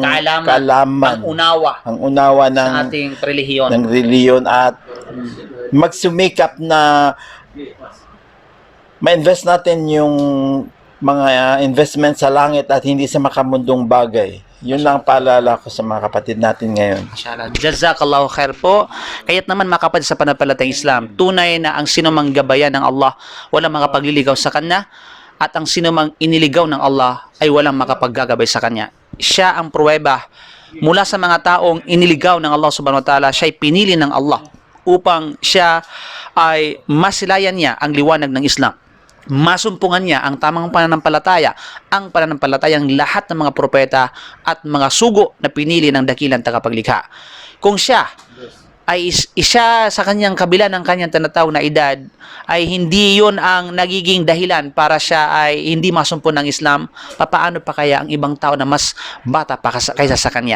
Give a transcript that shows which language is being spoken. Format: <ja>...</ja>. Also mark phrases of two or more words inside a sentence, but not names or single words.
<tl>kaalaman, ang unawa ng sa ating relihiyon. Ng reliyon at magsumikap na ma-invest natin yung mga investment sa langit at hindi sa makamundong bagay. Yun lang paalala ko sa mga kapatid natin ngayon.</tl> <ar>ما شاء الله. جزاك الله خير</ar> <tl>po. Kaya't naman mga kapatid sa pananampalatayang Islam, tunay na ang sinumang gabayan ng Allah, walang makapagliligaw sa Kanya, at ang sinumang iniligaw ng Allah ay walang makapaggagabay sa Kanya. Siya ang pruweba mula sa mga taong iniligaw ng Allah</tl> <ar>سبحانه وتعالى,</ar> <tl>siya ay pinili ng Allah upang siya ay masilayan niya ang liwanag ng Islam. Masumpungan niya ang tamang pananampalataya, ang pananampalatayang lahat ng mga propeta at mga sugo na pinili ng dakilang tagapaglikha. Kung siya ay isa sa kanyang kabila ng kanyang tinatawag na edad, ay hindi yon ang nagiging dahilan para siya ay hindi masumpon ng Islam, papaano pa kaya ang ibang tao na mas bata pa kaysa sa kanya?</tl>